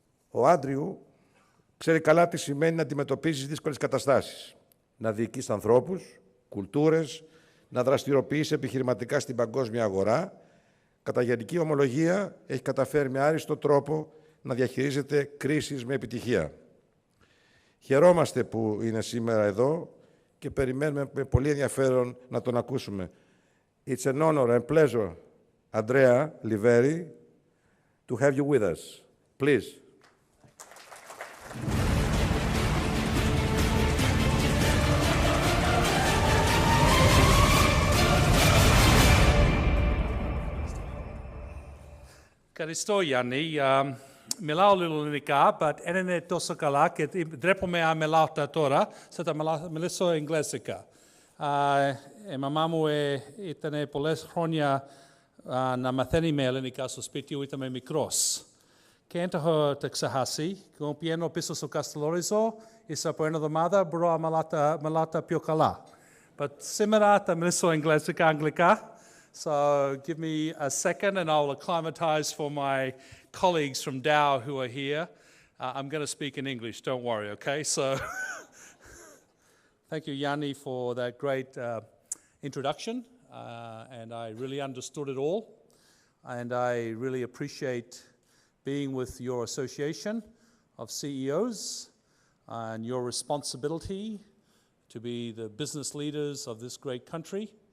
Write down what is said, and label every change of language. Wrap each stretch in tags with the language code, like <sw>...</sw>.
<el>Ο Άντριου ξέρει καλά τι σημαίνει να αντιμετωπίζεις δύσκολες καταστάσεις, να διοικείς ανθρώπους, κουλτούρες, να δραστηριοποιείς επιχειρηματικά στην παγκόσμια αγορά. Κατά γενική ομολογία, έχει καταφέρει με άριστο τρόπο να διαχειρίζεται κρίσεις με επιτυχία. Χαιρόμαστε που είναι σήμερα εδώ και περιμένουμε με πολύ ενδιαφέρον να τον ακούσουμε.</el> <en>It's an honor and pleasure, Andrea Liveri, to have you with us. Please.</en> <el>Ευχαριστώ, Γιάννη. Μιλάω λίγο ελληνικά,</el> <en>but</en> <el>δεν είναι τόσο καλά και ντρέπομαι να μιλάω τώρα, θα μιλήσω εγγλέζικα. Η μαμά μου ήταν πολλές χρόνια να μαθαίνει με ελληνικά στο σπίτι μου, ήταν μικρός. Και δεν το έχω τα ξεχάσει. Και όταν πηγαίνω πίσω στο Καστελόριζο, ύστερα από 1 εβδομάδα μπορώ να μιλάω πιο καλά.</el> <en>But</en> <el>σήμερα θα μιλήσω εγγλέζικα, αγγλικά.</el> <en>So give me a second and I'll acclimatize for my colleagues from Dow who are here. I'm going to speak in English, don't worry, okay? So thank you, Yanni, for that great introduction. And I really understood it all. And I really appreciate being with your association of CEOs and your responsibility to be the business leaders of this great country.</en>